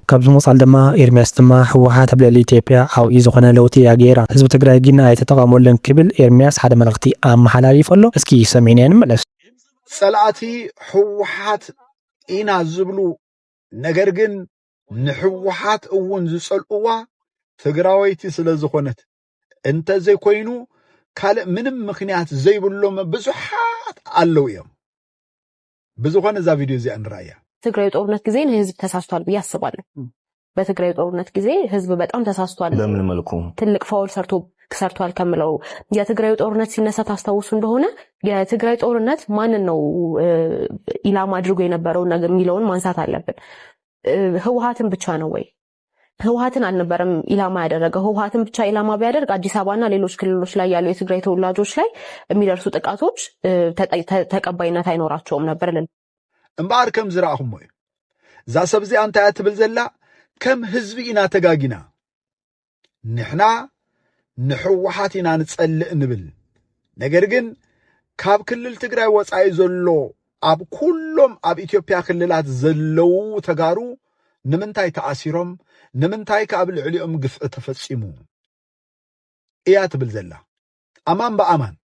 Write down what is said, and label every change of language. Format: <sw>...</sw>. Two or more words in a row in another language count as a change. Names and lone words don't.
<ti>ካብዚ ምቕፃል ድማ ኤርምያስ ድማ ህወሓት ኣብ ልዕሊ ኢትዮጵያ ዓብዪ ዝኾነ ለውጢ እያ ገይራ ህዝቢ ትግራይ ግን ኣይተጠቐመሉን ክብል ኤርምያስ ሓደ መልእኽቲ ኣመሓላሊፉ ኣሎ እስኪ ሰሚዕና ንመለስ ጸላእቲ ህወሓት ኢና ዝብሉ ነገር ግን ንህወሓት እውን ዝጸልእዋ ትግራወይቲ ስለ ዝኾነት እንተዘይኮይኑ ካልእ ምንም ምክንያት ዘይብሎም ብዙሓት ኣለዉ እዮም ብዙኾነ እዛ ቪድዮ እዚኣ ንራእያ</ti> <am>ትግራይ ጦርነት ጊዜ ህዝብ ተሳስቷል ብዬ አስባለሁ በትግራይ ጦርነት ጊዜ ህዝብ በጣም ተሳስቷል በምን መልኩ ትልቅ ፋውል ሰርቷል ከምለው የትግራይ ጦርነት ሲነሳ ታስታውሱ እንደሆነ የትግራይ ጦርነት ማንን ነው ኢላማ አድርጎ የነበረው ነገር የሚለውን ማንሳት አለብን ህወሓትን ብቻ ነው ወይ ህወሓትን አልነበረም ኢላማ ያደረገው ህወሓትን ብቻ ኢላማ ቢያደርግ አዲስ አበባና ሌሎች ክልሎች ላይ ያሉ የትግራይ ተወላጆች ላይ የሚደርሱ ጥቃቶች ተቀባይነት አይኖራቸውም ነበር</am> <ti>እምባር ከም ዝራእኹም ወይ እዛ ሰብ እዚኣ እንታይ እያ ትብል ዘላ ከም ህዝቢ ኢና ተጋጊና ንሕና ንሕወሓት ኢና ንጸልእ ንብል ነገር ግን ካብ ክልል ትግራይ ወፃኢ ዘሎ ኣብ ኩሎም ኣብ ኢትዮጵያ ክልላት ዘለው ተጋሩ ንምንታይ ተኣሲሮም ንምንታይ ካብ ልዕሊኦም ግፍዒ ተፈጺሙ እያ ትብል ዘላ ኣማን በኣማን</ti>